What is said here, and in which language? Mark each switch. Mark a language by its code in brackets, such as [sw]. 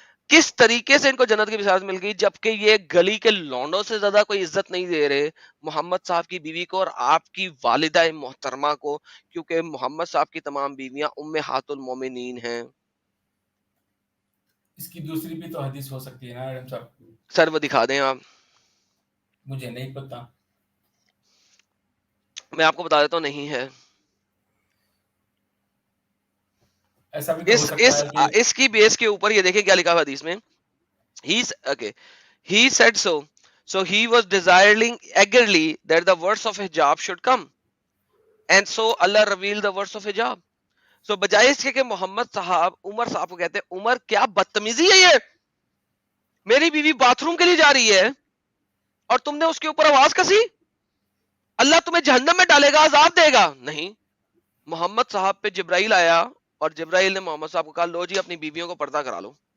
[ur] کس طریقے سے ان کو جنت کی بشارت مل گئی جبکہ یہ گلی کے لونڈوں سے زیادہ کوئی عزت نہیں دے رہے محمد صاحب کی بیوی کو اور آپ کی والدہ محترمہ کو, کیونکہ محمد صاحب کی تمام بیویاں امہات المومنین ہیں. اس کی دوسری بھی تو حدیث ہو سکتی ہے نا ایڈم صاحب. سر وہ دکھا دیں آپ, مجھے نہیں پتا. میں آپ کو بتا دیتا ہوں, نہیں ہے. ایسا بھی تو ہو سکتا ہے کہ اس کی بیس کے اوپر یہ دیکھیں کیا لکھا ہوا حدیث میں, [en] he said so he was desiring eagerly that the words of hijab should come and so Allah revealed the words of hijab. [ur] so بجائے اس کے کہ محمد صاحب عمر صاحب کو کہتے ہیں عمر کیا بدتمیزی ہے یہ, میری بیوی باتھ روم کے لیے جا رہی ہے اور تم نے اس کے اوپر آواز کسی, اللہ تمہیں جہنم میں ڈالے گا, عذاب دے گا. نہیں, محمد صاحب پہ جبرائیل آیا اور جبرائیل نے محمد صاحب کو کہا لو جی اپنی بیویوں کو پردہ کرا لو.